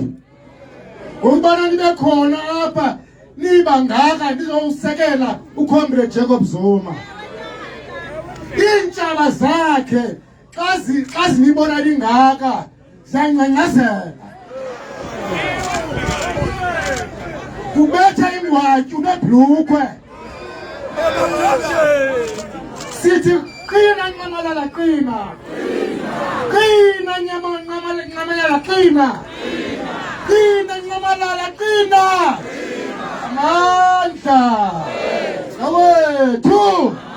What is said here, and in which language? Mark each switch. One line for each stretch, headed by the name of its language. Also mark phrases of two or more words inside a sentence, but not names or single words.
Xhosa: Ngokubana nibe khona apha niba ngaka nizowusekela uComrade Jacob Zuma. Iintshaba zakhe xa zinibona lingaka ziyancanyazela. Kubetha ingwatyu nebhlukwe. Sithi qina Nyamalala qina. Qina Nyamalala qina. Qina Nyamalala qina. Amandla awethu.